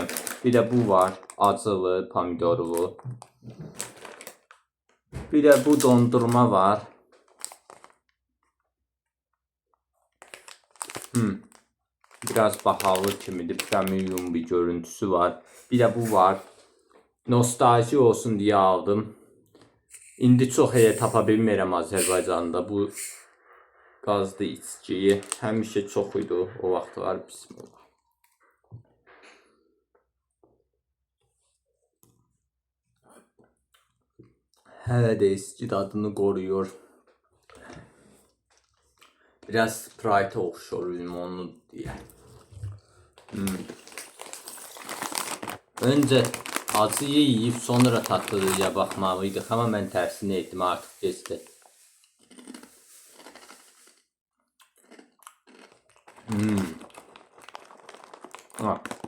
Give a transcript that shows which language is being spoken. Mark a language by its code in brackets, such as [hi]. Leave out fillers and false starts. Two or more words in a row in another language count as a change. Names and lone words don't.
[tr] Bir de bu var. Acılı, pomidorlu. Bir de bu dondurma var. Biraz bahalı kimidir. Premium bir görüntüsü var. Bir de bu var. Nostalji olsun diye aldım. [az] İndi çox tapa bilmirəm Azərbaycanda bu qazlı içkiyi. Həmişə çox idi o vaxtlar. Bismillah. Hələ də içki dadını qoruyor. Biraz Sprite oxşur limonlu diye. [tr] Önce acıyı yiyip sonra tatlılıya bakmalıydık ama ben tersini ettim, artık geçti. Ha.